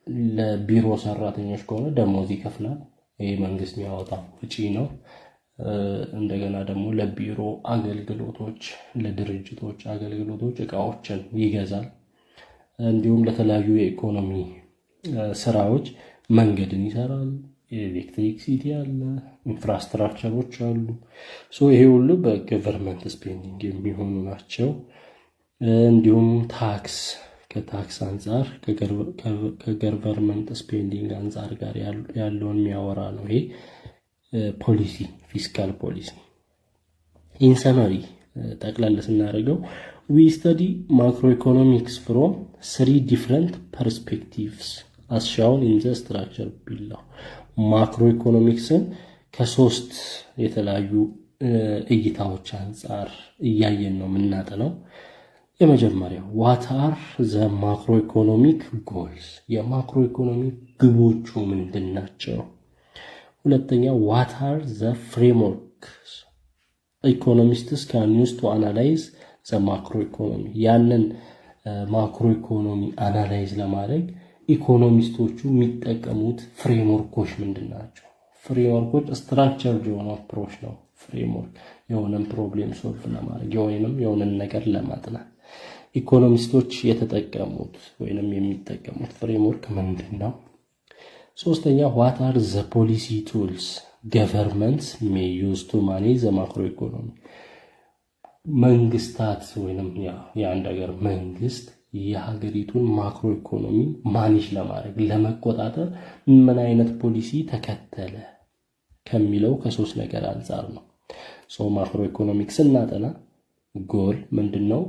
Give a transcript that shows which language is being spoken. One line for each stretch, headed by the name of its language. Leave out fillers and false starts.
Amharic: ለቢሮ ሰራተኞች ከሆነ ደሞዝ ይከፍላል። ይሄ መንግስት የሚያወጣው ወጪ ነው። እንደገና ደግሞ ለቢሮ አገልግሎቶች፣ ለድርጅቶች አገልግሎቶች እቃዎችን ይገዛል። እንዲሁም ለተለያዩ የኢኮኖሚ ስራዎች መንገድን ይሰራል፣ ኤሌክትሪክሲቲ አለ፣ ኢንፍራስትራክቸሮች አሉ። ይሄ ሁሉ በገቨርንመንት ስፔንዲንግ የሚሆኑ ናቸው። እንዲሁም ታክስ ከታክስ አንጻር ከገቨርንመንት ስፔንዲንግ አንጻር ጋር ያለውን የሚያወራ ነው። ይሄ ፖሊሲ ፊስካል ፖሊሲ።
English: ኢን ሰመሪ
Amharic: ጠቅላላ ስናደርገው
English: we study macroeconomics from 3 different perspectives as shown in the structure below.
Amharic: ማክሮኢኮኖሚክስን ከሶስት የተለያዩ እይታዎች አንፃር እያየን ነው የምናጠናው። የመጀመሪያው
English: what are the macroeconomic goals?
Amharic: የማክሮኢኮኖሚክ ግቦቹ ምንድናቸው? ሁለተኛ
English: what are the frameworks economists can use to analyze the macroeconomy?
Amharic: ያንን ማክሮኢኮኖሚ አናላይዝ ለማድረግ ኢኮኖሚስቶቹ የሚጠቀሙት ፍሬምወርኮች ምንድናቸው? ፍሬምወርኮች ስትራክቸርድ የሆነ አፕሮች ነው። ፍሬምወርክ የሆነን ፕሮብሌም ሶልቭ ለማድረግ የሆነን ነገር ለማጥናት ኢኮኖሚስቶች የተጠቀሙት ወይንም የሚጠቀሙት ፍሬምወርክ ምንድነው? ሶስተኛ
English: what are the policy tools governments may use to manage the macroeconomy?
Amharic: መንግስታት ወይንም የአንድ ሀገር መንግስት የሀገሪቱን ማክሮ ኢኮኖሚ ማኔጅ ለማድረግ ለመቆጣጠር ምን አይነት ፖሊሲ ተከተለ ከሚለው ከሶስት ነገር አንፃር ነው። ማክሮ ኢኮኖሚክስ እናጠና ጎል ምንድነው?